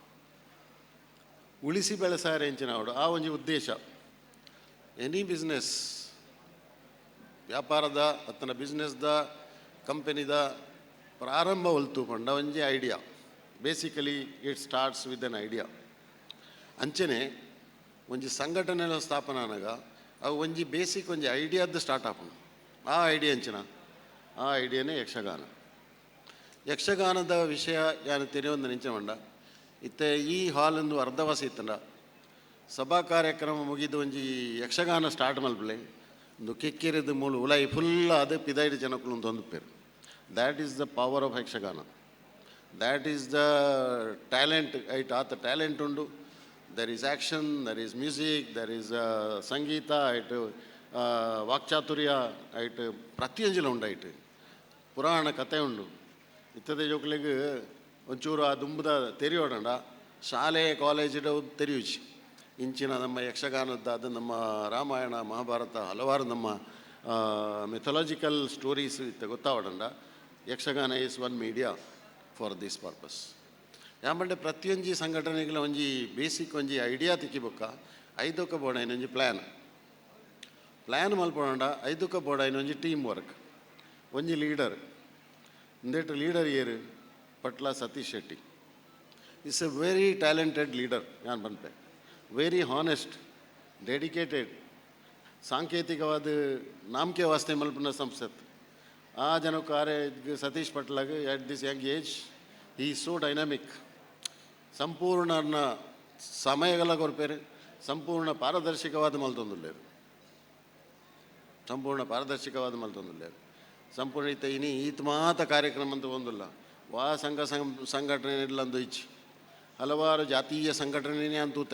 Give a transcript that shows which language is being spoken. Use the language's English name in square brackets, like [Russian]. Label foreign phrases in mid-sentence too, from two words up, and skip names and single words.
[Tulu] ಉಳಿಸಿ ಬೆಳೆಸಾರೆ ಹೆಂಚಿನ ಅವಡು ಆ ಒಂಜಿ ಉದ್ದೇಶ. ಎನಿ ಬಿಸ್ನೆಸ್ ವ್ಯಾಪಾರದ ಅತ್ತನ ಬಿಸ್ನೆಸ್ದ ಕಂಪೆನಿದ ಪ್ರಾರಂಭ ಹೊಲ್ತು ಪಂಡ ಒಂಜಿ ಐಡಿಯಾ. [English] Basically it starts with an idea. [Tulu] ಅಂಚನೆ ಒಂಜಿ ಸಂಘಟನೆಯ ಸ್ಥಾಪನೆ ಆನಾಗ ಅವು ಒಂಜಿ ಬೇಸಿಕ್ ಒಂಜಿ ಐಡಿಯಾದ್ದು ಸ್ಟಾರ್ಟ್ ಆಪುಂಡು. ಆ ಐಡಿಯಾ ಅಂಚಿನ ಆ ಐಡಿಯಾನೇ ಯಕ್ಷಗಾನ. ಯಕ್ಷಗಾನದ ವಿಷಯ ಯಾನು ತೆರೆಯೊಂದು ನಿಂಚೆ ಮಂಡ ಇತ್ತೆ ಈ ಹಾಲೊಂದು ಅರ್ಧವಾಸ ಇತ್ತಂಡ ಸಭಾ ಕಾರ್ಯಕ್ರಮ ಮುಗಿದು ಒಂಜಿ ಯಕ್ಷಗಾನ ಸ್ಟಾರ್ಟ್ ಮಲ್ಪಲೆ ಒಂದು ಕಿಕ್ಕಿರಿದು ಮೂಲು ಉಲಾಯಿ ಫುಲ್ ಅದು ಪಿದೈಡು ಜನಕ್ಕಳು ಒಂದು ಹೊಂದುಪೇರು. [English] That is the power of Yakshagana. That is the talent. ಐಟ್ ಆತ ಟ್ಯಾಲೆಂಟ್ ಉಂಡು. there is action, there is music, there is [Tulu] ಸಂಗೀತ, ಐಟ್ ವಾಕ್ಚಾತುರ್ಯ, ಐಟ್ ಪ್ರತಿಯೊಂಜಿಲ ಉಂಡು. ಐಟ್ ಪುರಾಣ ಕತೆ ಉಂಡು. ಇತ್ತದೆ ಜೋಕ್ಲಿಗೆ ಒಂಚೂರು ಆ ದುಂಬದ ತೆರೆಯೋಡಂಡ ಶಾಲೆ ಕಾಲೇಜಿಡ ತೆರೆಯುಚಿ ಇಂಚಿನ ನಮ್ಮ ಯಕ್ಷಗಾನದ ಅದು ನಮ್ಮ ರಾಮಾಯಣ ಮಹಾಭಾರತ ಹಲವಾರು ನಮ್ಮ [English] mythological stories [Tulu] ಇತ್ತು ಗೊತ್ತಾವಡಂಡ ಯಕ್ಷಗಾನ [English] is one media for this purpose. [Tulu] ಯಾಂಬಂಡೆ ಪ್ರತಿಯೊಂಜಿ ಸಂಘಟನೆಗಳ ಒಂಜಿ ಬೇಸಿಕ್ ಒಂಜಿ ಐಡಿಯಾ ತಿಕ್ಕಿಬೊಕ್ಕ ಐದೊಕ್ಕ ಬೋಡಾಯಿನ ಒಂಜಿ ಪ್ಲ್ಯಾನ್ ಮಲ್ಪೊಂಡ ಐದೊಕ್ಕ ಬೋಡಾಯಿನ ಒಂಜಿ [English] team work [Tulu] ಒಂಜಿ ಲೀಡರ್ ಇಂದೆಟ್ಟು ಲೀಡರ್ ಏರು ಪಟ್ಲ ಸತೀಶ್ ಶೆಟ್ಟಿ [English] is a very talented leader. [Tulu] ಯಾನ್ ಬಂತೆ [English] very honest dedicated [Tulu] ಸಾಂಕೇತಿಕವಾದ [Hindi] नाम के वास्ते [Tulu] ಮಲ್ಪನ ಸಂಸ್ಥೆ ಆ ಜನಕ್ಕಾರೆ ಸತೀಶ್ ಪಟ್ಲಾಗ [English] at this young age [Tulu] ಈ [English] so dynamic [Tulu] ಸಂಪೂರ್ಣ ಸಮಯಗಳ ಕೊರಪೇರು ಸಂಪೂರ್ಣ ಪಾರದರ್ಶಕವಾದ ಮಲ್ತೊಂದುಲ್ಲೇರು ಸಂಪೂರ್ಣ ಇತ್ತ ಇನಿ ಈತ ಮಾತ ಕಾರ್ಯಕ್ರಮ ಅಂತ ಒಂದಿಲ್ಲ ವಾ ಸಂಘಟನೆ ಇಡ್ಲಂದು ಇಚ್ಚಿ ಹಲವಾರು ಜಾತೀಯ ಸಂಘಟನೆನೇ ಅಂತೂತೆ.